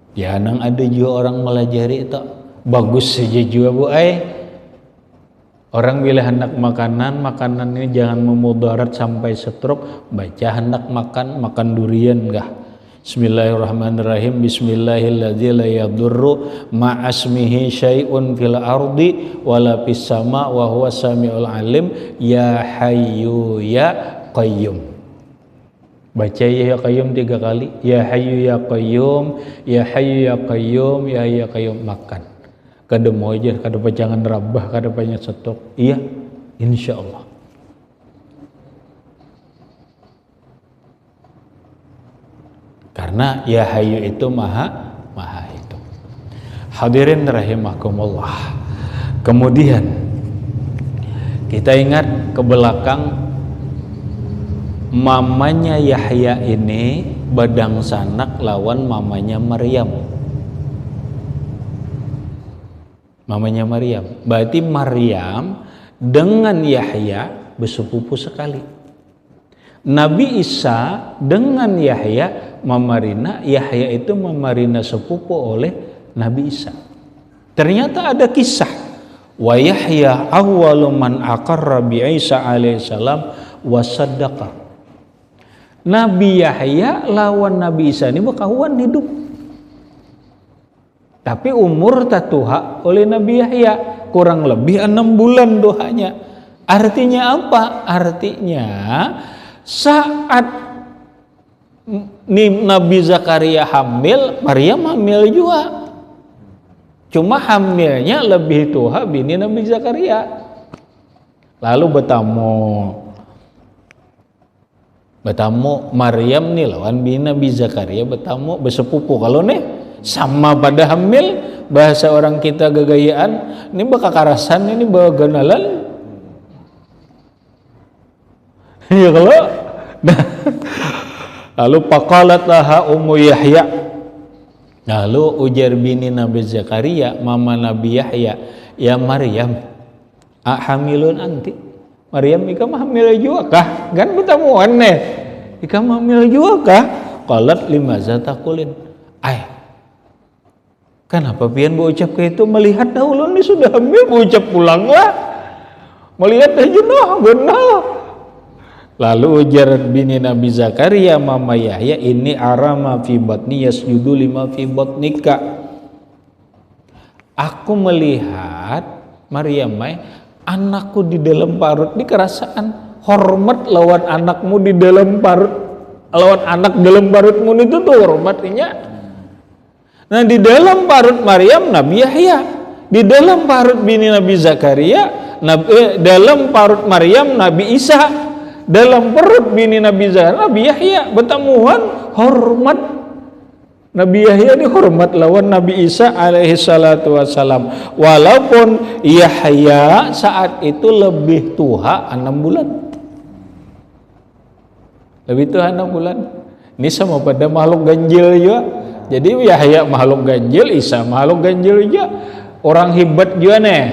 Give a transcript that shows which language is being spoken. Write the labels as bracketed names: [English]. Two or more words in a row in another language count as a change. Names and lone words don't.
[Banjar] Ya nang ada juga orang melajari itu bagus saja juga bu. Orang bila hendak makanan ini jangan memudarat sampai stroke. Baca hendak makan durian enggak. Bismillahirrahmanirrahim. [Arabic] بسم الله الذي لا يضر مع اسمه شيء في الأرض ولا في السماء وهو السميع العليم. يا حي يا قيوم. [Banjar] Baca [Arabic] يا قيوم [Banjar] 3 kali. [Arabic] يا حي يا قيوم، يا حي يا قيوم، يا حي يا قيوم. [Banjar] Makan. Kada mau aja, kada jangan rabah, kada banyak stok. Iya, insyaallah. Karena [Arabic] يا حي [Banjar] itu maha itu. Hadirin rahimakumullah. Kemudian kita ingat ke belakang, mamanya Yahya ini badang sanak lawan mamanya Maryam. Mamanya Maryam. Berarti Maryam dengan Yahya bersepupu sekali. Nabi Isa dengan Yahya memarina, Yahya itu memarina sepupu oleh Nabi Isa. Ternyata ada kisah. [Arabic] ويحيى أول من أقر بعيسى عليه السلام وصدق. [Banjar] Nabi Yahya lawan Nabi Isa ini berkawan hidup. Tapi umur tatuha oleh Nabi Yahya kurang lebih 6 bulan dohanya. Artinya apa? Artinya saat Nabi Zakaria hamil, Maryam hamil juga. Cuma hamilnya lebih tua bini Nabi Zakaria. Lalu betamu Maryam nih lawan bini Nabi Zakaria betamu bersepupu. Kalau nih sama pada hamil, bahasa orang kita gagayaan, ini bakakarasan, ini baganalan. Ya kalau nah, lalu [Arabic] فقالت لها أم يحيى, [Banjar] lalu ujar bini Nabi Zakaria mama Nabi Yahya, [Arabic] يا مريم حامل أنت. [Banjar] Maryam ikam hamil juga kah? Kan bertamuan nih, ikam hamil juga kah? [Arabic] قالت لماذا تقولين. [Banjar] Kenapa pian berucap ke itu? Melihat dahulu ini sudah hamil, berucap pulanglah. Melihat aja benar. Lalu ujar bini Nabi Zakaria mama Yahya, [Arabic] إني أرى ما في بطني يسجد لما في بطنك. [Banjar] Aku melihat Maryam, anakku di dalam parut, di kerasaan hormat lawan anakmu di dalam parut, lawan anak dalam parutmu itu tuh hormatnya. Nah di dalam parut Maryam Nabi Yahya, di dalam parut bini Nabi Zakaria, dalam parut Maryam Nabi Isa. Dalam perut bini Nabi Zakaria, Nabi Yahya bertemuan hormat. Nabi Yahya ini hormat lawan Nabi Isa [Arabic] عليه الصلاة والسلام. [Banjar] Walaupun Yahya saat itu lebih tua 6 bulan. Lebih tua 6 bulan. Ini sama pada makhluk ganjil juga. Jadi Yahya makhluk ganjil, Isa makhluk ganjil juga. Orang hebat juga nih.